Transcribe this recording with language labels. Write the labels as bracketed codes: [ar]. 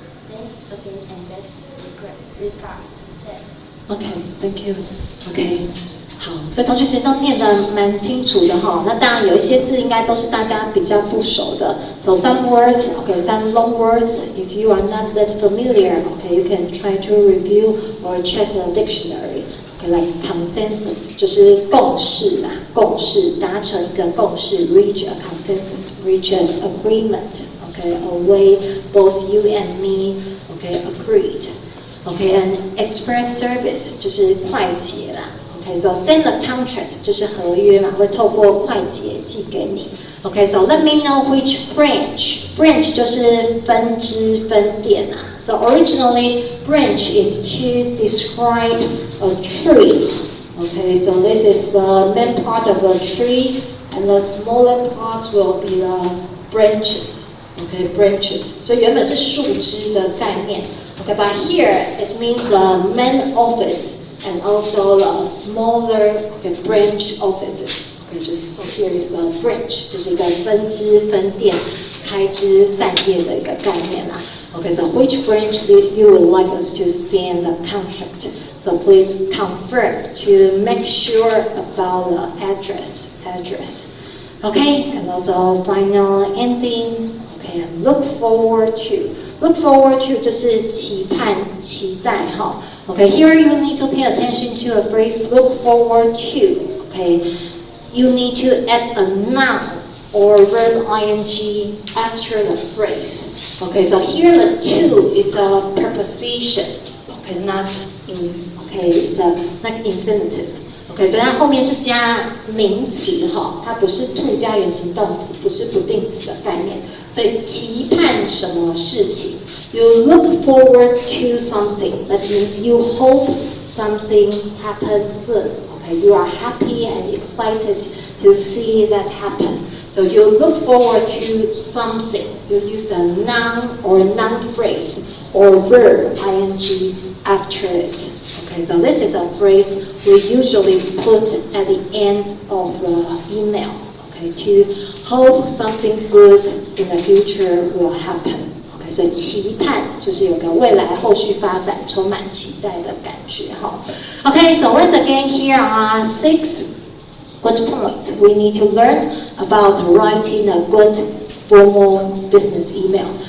[en] Thanks again and best regards. Okay, thank you. Okay. [zh] 好，所以同学其实都念得蛮清楚的哈。那当然有一些字应该都是大家比较不熟的。 [en] So some words, okay, some long words. If you are not that familiar, okay, you can try to review or check the dictionary. Okay, like consensus [zh] 就是共识啦，共识达成一个共识 [en] ，reach a consensus, reach an agreement. Okay, a way both you and me, okay, agreed. Okay, and express service [zh] 就是快捷啦。 [en] Okay, so send a contract [zh] 就是合约嘛，会透过快捷寄给你。 [en] Okay, so let me know which branch. [zh] Branch 就是分支分店啊。 [en] So originally, branch is to describe a tree. Okay, so this is the main part of a tree, and the smaller parts will be the branches. Okay, branches. [zh] 所以原本是树枝的概念。 [en] Okay, but here it means the main office. and also the smaller branch offices. So here is the branch， [zh] 就是一个分支、分店、开枝散叶的一个概念啦。 [en] So which branch you would like us to send the contract? So please confirm to make sure about the address. And also final ending. And look forward to. Look forward to [zh] 就是期盼、期待哈。 [en] Here you need to pay attention to a phrase look forward to. You need to add a noun or verb ing after the phrase. So here the to is a preposition. Not in. It's a like infinitive. [zh] 所以它后面是加名词哈，它不是 to 加原形动词，不是不定词的概念。所以期盼什么事情 [en] ？You look forward to something. That means you hope something happens soon. You are happy and excited to see that happen. So you look forward to something. You use a noun or noun phrase or verb ing after it. So this is a phrase we usually put at the end of the email. To hope something good in the future will happen. [zh] 所以期盼就是有个未来后续发展充满期待的感觉哈。 [en] So once again here are 6 good points we need to learn about writing a good formal business email.